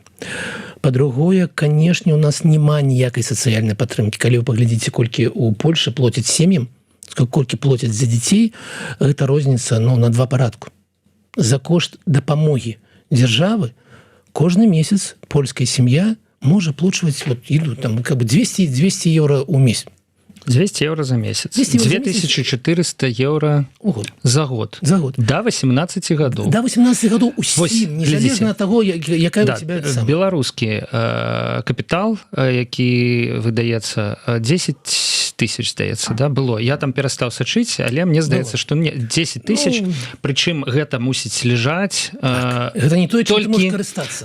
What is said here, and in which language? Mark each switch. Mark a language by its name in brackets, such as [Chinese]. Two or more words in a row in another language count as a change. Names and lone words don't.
[Belarusian] Па-другое, канешне, у нас няма ніякай сацыяльнай падтрымкі. Калі вы паглядзіце, колькі у Польшы плоцяць сем'ям, колькі плоцяць за дзяцей, гэта розніца, ну, на 2 парадку. За кошт дапамогі дзяржавы кожны месяц польская сям'я можа плачваць [Russian] вот еду там как бы [Belarusian] 200 евро ў месяц. 200 евро за месяц. 2400 евро за год. [Russian] До 18 годов. До 18 годов [Belarusian] усім, незалежна ад таго, якая [Russian] у тебя [Belarusian] сама. Беларускі капітал, які выдаецца 10 тысяч, здаецца, да, было. Я там перастаў сачыць, але мне здаецца, што 10 тысяч, прычым гэта мусіць ляжаць. Гэта не тое, чым ты можаш карыстацца.